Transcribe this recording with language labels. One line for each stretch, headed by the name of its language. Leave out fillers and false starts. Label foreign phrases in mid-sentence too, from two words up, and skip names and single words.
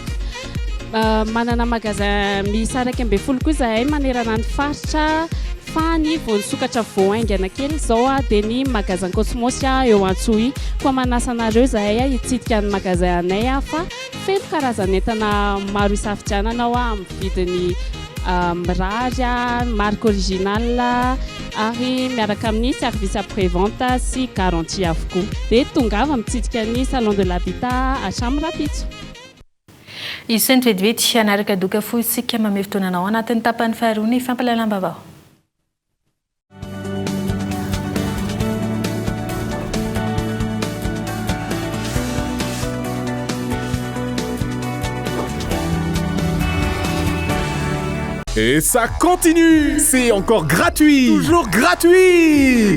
Malagasy: Manana magasin miisa 120 koa izahay manerana ny faritra fa ny vonisokatra voaingana kely zao dia ny magasin Cosmos eo Antsohy koa manasa anareo zahay hitsidika ny magasin anay fa feno karazan'entana maro isafidianana amin'ny vidiny mirary
French: marque original
Malagasy: ary miaraka amin'ny
French: service après-vente
Malagasy: sy garantie avokoa dia tongava mitsidika ny
French: salon de l'habitat
Malagasy: Acham Rapitso. Isan'ny vetivety anaraka doka fotsika mamay fotoananao anatin'ny tapany faharoa ny fampalalam-baovao.
French: Et ça continue! C'est encore gratuit! Toujours gratuit!